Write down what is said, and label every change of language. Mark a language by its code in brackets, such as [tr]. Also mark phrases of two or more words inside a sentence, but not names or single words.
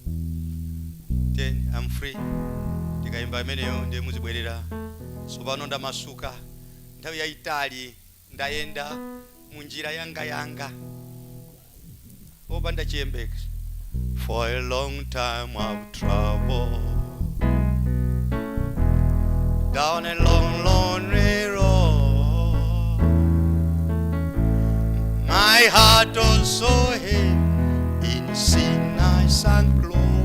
[en] Then I'm free. [ny] Ndikaimba imeneyo ndiye muzibwerera. Sopano ndamasuka. Nthawi yaitali ndayenda munjira yanga. Opanda chiyembekezo. [en] For a long time I've traveled down a long, lonely road. My heart was so heavy in sin I sank low.